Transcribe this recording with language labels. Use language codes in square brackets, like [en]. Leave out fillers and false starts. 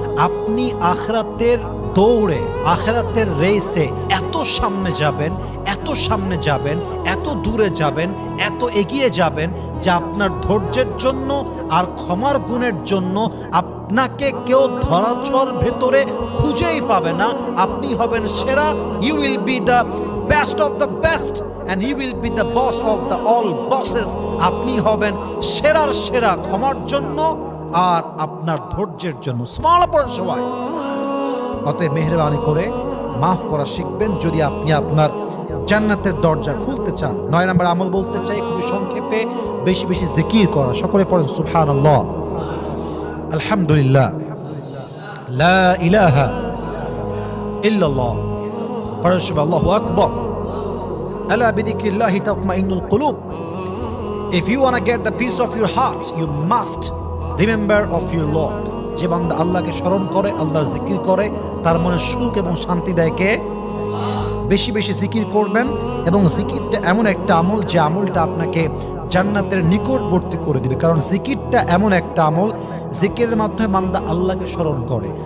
[bn] আপনি আখিরাতের দৌড়ে, আখিরাতের রেসে এত সামনে যাবেন, এত সামনে যাবেন, এত দূরে যাবেন, এত এগিয়ে যাবেন যে আপনার ধৈর্যের জন্য আর ক্ষমার গুণের জন্য আপনাকে কেউ ধরাছোঁয়ার ভেতরে খুঁজেই পাবে না। আপনি হবেন সেরা। [en] You will be the best of the best and he will be the boss of the all bosses. [bn] আপনি হবেন সেরার সেরা ক্ষমার জন্য আর আপনার ধৈর্যের জন্য। স্মল পড়েন সবাই। অতএব মেহেরবানি করে মাফ করা শিখবেন যদি আপনি আপনার জান্নাতের দরজা খুলতে চান। 9 নম্বর আমল বলতে চাই খুবই সংক্ষেপে, বেশি বেশি জিকির করা। সকলে পড়েন সুবহানাল্লাহ, আলহামদুলিল্লাহ, লা ইলাহা ইল্লাল্লাহ, পড়েন আল্লাহু আকবার। [ar] Ala bidhikrillahi tatma'innul qulub. [en] If you want to get the peace of your heart, you must remember of your Lord. [bn] যে বান্দা আল্লাহকে স্মরণ করে, আল্লাহর জিকির করে, তার মনে সুখ এবং শান্তি দেয় কে? বেশি বেশি জিকির করবেন। এবং জিকিরটা এমন একটা আমল যে আমলটা আপনাকে জান্নাতের নিকটবর্তী করে দিবে। কারণ জিকিরটা এমন একটা আমল, জিকিরের মাধ্যমে বান্দা আল্লাহকে স্মরণ করে।